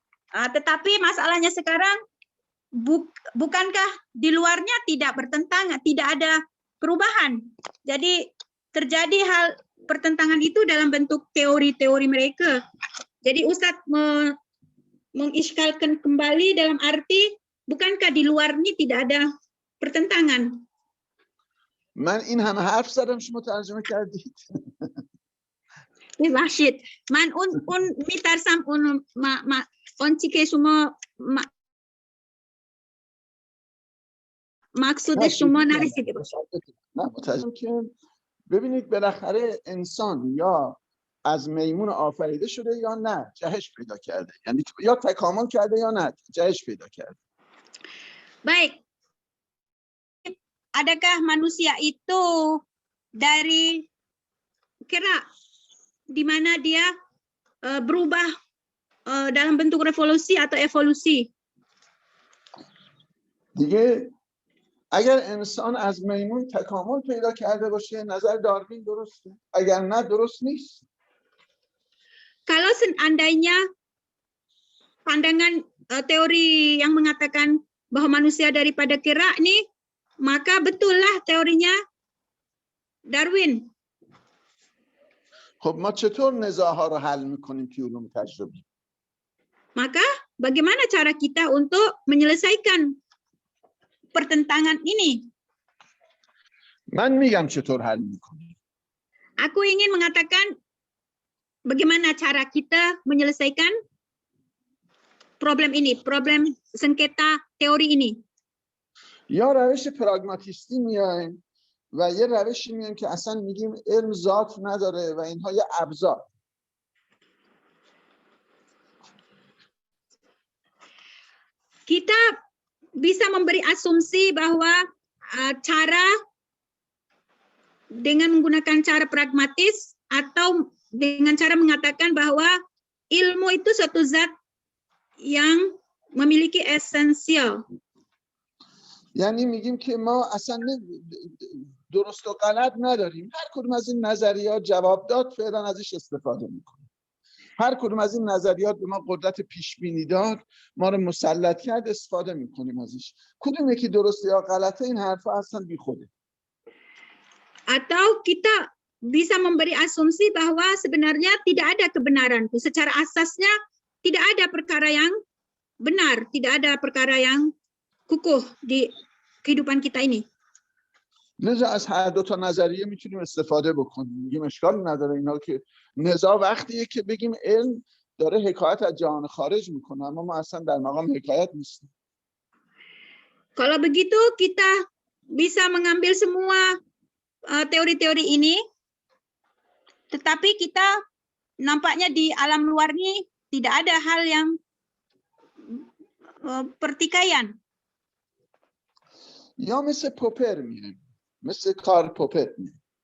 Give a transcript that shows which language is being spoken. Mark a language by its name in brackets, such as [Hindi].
[Indonesian] Tetapi masalahnya sekarang bukankah di luarnya tidak bertentangan, tidak ada perubahan. Jadi terjadi hal pertentangan itu dalam bentuk teori-teori mereka. Jadi Ustadz mengiskalkan kembali dalam arti bukankah di luarnya tidak ada pertentangan. [Persian] من این همه حرف زدم شما ترجمه کردید. ببخشید من اون میترسم اون اون چی که شما مقصود شما نرسیده باشه. نه متوجهم که ببینید بالاخره انسان یا از میمون آفریده شده یا نه جهش پیدا کرده، یعنی یا تکامل کرده یا نه جهش پیدا کرده. [Indonesian] Baik, adakah manusia itu dari kira di mana dia berubah dalam bentuk revolusi atau evolusi? [Persian] دیگه اگر انسان از میمون تکامل پیدا کرده باشه نظر داروین درسته، اگر نه درست نیست. [Indonesian] Kalau seandainya pandangan teori yang mengatakan bahwa manusia daripada kera nih, maka betullah teorinya Darwin. [Persian] خب ما چطور نزاع‌ها رو حل می‌کنیم توی علوم تجربی؟ [Indonesian] Maka bagaimana cara kita untuk menyelesaikan pertentangan ini? [Persian] من میگم چطور حل می‌کنیم. [Indonesian] Aku ingin mengatakan bagaimana cara kita menyelesaikan problem ini, problem sengketa teori ini. [Persian] یا روش پراگماتیستی میایم و یه روشی میایم که اصلا میگیم علم ذات نداره و اینها یه ابزار. [Indonesian] Kita bisa memberi asumsi bahwa cara dengan menggunakan cara pragmatis atau dengan cara mengatakan bahwa ilmu itu suatu zat yang memiliki esensial. [Persian] یعنی میگیم که ما اصلا درست و غلط نداریم، هر کدوم از این نظریات جواب داد فعلا ازش استفاده میکنیم، هر کدوم از این نظریات به ما قدرت پیش بینی داد ما رو مسلط کرد استفاده میکنیم ازش. کدوم یکی درسته یا غلطه این حرفا اصلا بیخوده. [Indonesian] Atau kita bisa memberi asumsi bahwa sebenarnya tidak ada kebenaran. Secara asasnya tidak ada perkara yang benar, tidak ada perkara yang kukuh di kehidupan kita ini. [Persian] لذا از هر دو تا نظریه میتونیم استفاده بکنیم. میگیم اشکال نداره اینا که نزاع وقتیه که بگیم علم داره حکایت از جهان خارج میکنه اما ما اصلا در مقام حکایت نیستیم. [Indonesian] Kalau begitu kita bisa mengambil semua teori-teori ini, tetapi kita nampaknya di alam luar ini tidak ada hal yang pertikaian. [Persian] یا مثل پوپر میایم، مثل کارل پوپر میایم.